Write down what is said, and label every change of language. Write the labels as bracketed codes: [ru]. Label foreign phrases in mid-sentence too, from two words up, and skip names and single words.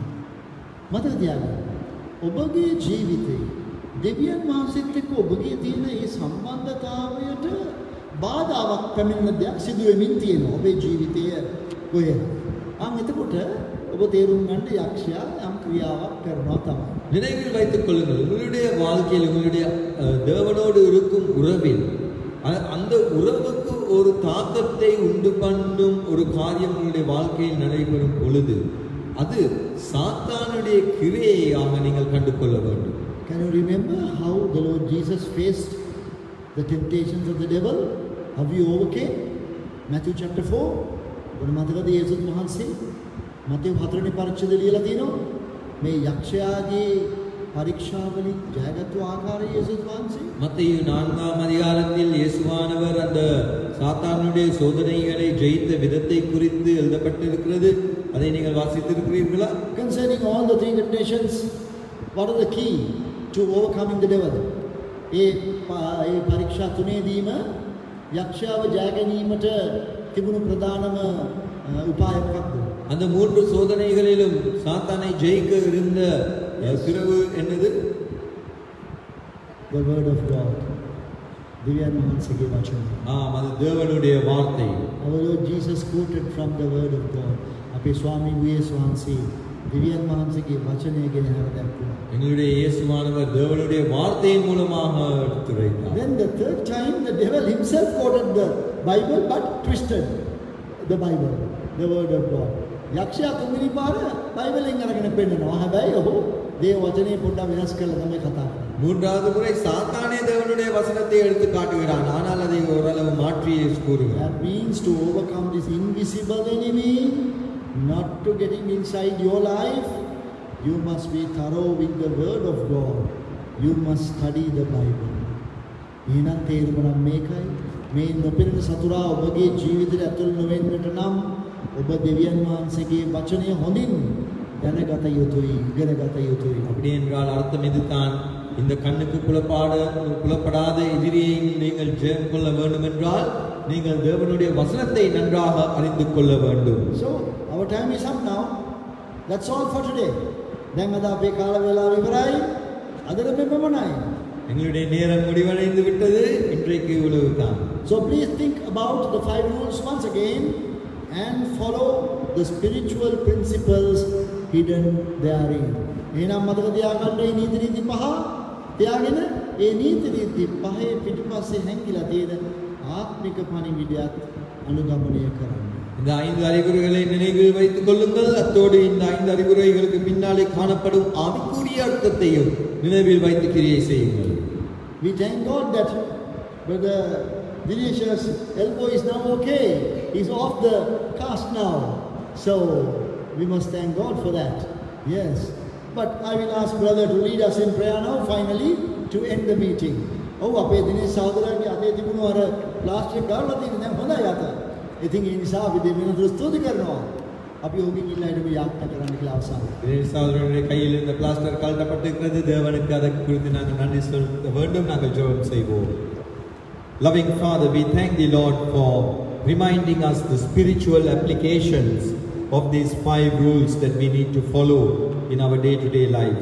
[si] මතක තියාගන්න. ඔබගේ ජීවිතේ දෙවියන් වහන්සේත් එක්ක ඔබගේ තියෙන මේ සම්බන්ධතාවයට බාධාවක් පැමිණෙන දෙයක් සිදු වෙමින් තියෙනවා ඔබේ ජීවිතය කොහේ. එතකොට ඔබ තේරුම් ගන්න යක්ෂයා යම් ක්‍රියාවක් කරනවා තමයි. [ta] நினைவில் வைத்துக் கொள்ளுங்கள், உங்களுடைய வாழ்க்கையில் உங்களுடைய தேவனோடு இருக்கும் உறவில் அந்த உறவுக்கு ஒரு தாக்கத்தை உண்டு பண்ணும் ஒரு காரியம் உங்களுடைய வாழ்க்கையில் நடைபெறும் பொழுது அது சாத்தானுடைய கிரியையாக நீங்கள் கண்டு கொள்ள வேண்டும். [en] Can you remember how the Lord Jesus faced the temptations of the devil? How he overcame? Matthew chapter 4. [si] ඔන්න මතකද යේසුස් වහන්සේ මතෙව් 4 වෙනි පරිච්ඡේදය ලියලා තියෙනවා. මේ යක්ෂයාගේ පරීක්ෂාවලින් ජයගත්තු ආකාර යේසුස් වහන්සේ. [ta] மத்தேயு 4ஆம் அதிகாரத்தில் இயேசுவானவர் அந்த சாத்தானுடைய சோதனைகளை ஜெயித்த விதத்தை குறித்து எழுதப்பட்டிருக்கிறது. அதை நீங்கள் வாசித்திருக்கிறீர்களா? [en] Concerning all the three temptations, what are the key to overcoming the devil? [si] ඒ පරීක්ෂා තුනේදීම යක්ෂයාව ජය ගැනීමට තිබුණු ප්‍රධානම උපාය මොකක්ද? [ta] அந்த மூன்று சோதனைகளிலும் சாத்தானை ஜெயிக்க இருந்த திறவு என்னது? [en] The word of God. [si] දිව්‍යන් වහන්සේගේ වචනය. [ta] அது தேவனுடைய வார்த்தை. [en] Our Lord Jesus quoted from the word of God. [si] අපේ ස්වාමී වහන්සේ දිව්‍යන් වහන්සේගේ වචනය ගැන හරදක්වුවා. [ta] எங்களுடைய இயேசுவானவர் தேவனுடைய வார்த்தையின் மூலமாக எடுத்துரைத்தார். [en] Then the third time the devil himself quoted the Bible but twisted the Bible, the word of God. [si] යක්ෂයා තුන්වෙනි පාර බයිබලෙන් අරගෙන පෙන්නනවා. හැබැයි ඔහු දේව වචනේ පොඩ්ඩක් වෙනස් කරලා තමයි කතා කරන්නේ. [ta] மூன்றாவது முறை சாத்தானே தேவனுடைய வசனத்தை எடுத்து காட்டுகிறான், ஆனால் அதை ஓரளவு மாற்றி கூறுகிறார். [en] That means to overcome this invisible enemy, not to getting inside your life, you must be thorough with the word of God. You must study the Bible. [si] එහෙනම් තේරුම මේකයි. මේ නොපෙනෙන සතුරා ඔබගේ ජීවිතයට ඇතුල් නොවෙන්නට නම් ඔබ දෙවියන් වහන්සේගේ වචනය හොඳින් දැනගත යුතුයි, ඉගෙනගත යුතුයි. [ta] அப்படி என்றால் அர்த்தம் இதுதான், இந்த கண்ணுக்கு புலப்படாத எதிரியை நீங்கள் ஜெயம் கொள்ள வேண்டும் என்றால் நீங்கள் தேவனுடைய வசனத்தை நன்றாக அறிந்து கொள்ள வேண்டும். [en] So our time is up now. That's all for today. [si] දැන් අද අපේ කාල වේලාව ඉවරයි. අදට මෙපමණයි. [ta] எங்களுடைய நேரம் முடிவடைந்து விட்டது. இன்றைக்கு இவ்வளவுதான். [en] So please think about the 5 rules once again and follow the spiritual principles hidden therein. [si] එහෙනම් මතක තියාගන්න මේ නීති පහ තියාගෙන ඒ නීති පහේ පිටුපස්සේ හැංගිලා තියෙන ආත්මික පණිවිඩයත් අනුගමනය කරන්න. [ta] இந்த 5 அறிகுறிகளை நினைவில் வைத்துக் கொள்ளுங்கள். அத்தோடு இந்த 5 அறிகுறிகளுக்கு பின்னாலே காணப்படும் ஆவிக்குரிய அர்த்தத்தையும் நினைவில் வைத்து கிரியை செய்யுங்கள். [en] We thank God that Brother Dinesh's elbow is now okay. He's off the cast now. So we must thank God for that. Yes. But I will ask brother to lead us in prayer now, finally, to end the meeting. [si] Oh, අපේ දිනේශ සහෝදරයාගේ අතේ තිබුණු අර ප්ලාස්ටික් ගාවලා තියෙන දැන් හොඳයි අත. ඉතින් ඒ නිසා අපි දෙවියන්ට ස්තුති කරනවා. අපි ඔහුගෙන් ඉල්ලා හිටපු යාත්‍රා කරන්න කියලා අවසන්. [ta] சகோதரனுடைய கையில் இருந்த பிளாஸ்டர் கழட்டப்பட்டிருக்கிறது. தேவனுக்கு அதை குறித்து நாங்கள் நன்றி செலுத்த வேண்டும். நாங்கள் ஜெபம் செய்வோம். [en] Loving Father, we thank thee, Lord, for reminding us the spiritual applications of these 5 rules that we need to follow in our day-to-day lives.